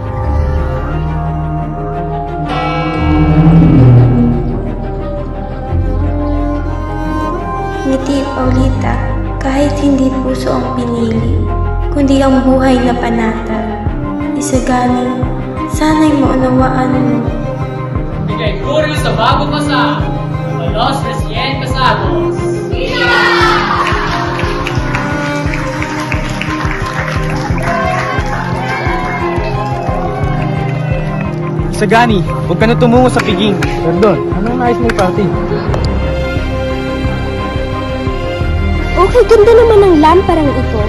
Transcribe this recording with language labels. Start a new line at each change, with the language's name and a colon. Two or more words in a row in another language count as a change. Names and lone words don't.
Filipino: Ngiti, Paulita, kahit hindi puso ang pinili, kundi ang buhay na panatag. Isagani, sana'y maunawaan mo. Bigay guri sa bago kasal,
Spanish: los recién casados.
Filipino: Sagani, huwag ka na tumungo sa piging. Pardon, anong nais mo party? Okay, ganda naman ang lamparang ito.